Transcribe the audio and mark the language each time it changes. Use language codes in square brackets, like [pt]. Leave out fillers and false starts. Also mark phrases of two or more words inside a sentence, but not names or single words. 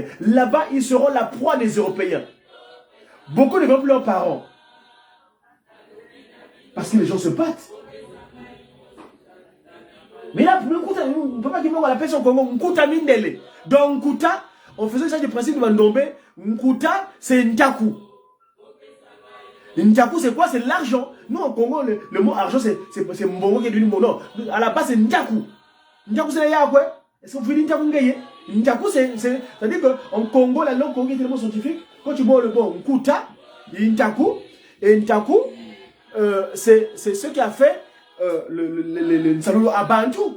[fr] Là-bas, ils seront la proie des Européens. Beaucoup ne verront plus leurs parents. Parce que les gens se battent. Mais là, Papa Kimbangu, on appelle son Congo Nkuta Mindele. Donc, Nkuta, on faisait ça du principe de Mandombe. Nkuta, c'est Ntaku. Ntaku, c'est quoi? C'est l'argent. Nous, au Congo, le mot argent, c'est Mbongo qui est devenu mon nom. À la base, c'est Ntaku. Ntaku, c'est la quoi? Est-ce que vous voulez [kg] Ntaku Ngaye? [fr] Ntaku, c'est-à-dire qu'en Congo, la langue congolaise est tellement scientifique. Quand tu vois le mot Nkuta, Ntaku, et Ntaku, c'est ce qui a fait le Nsalolo à Bantou.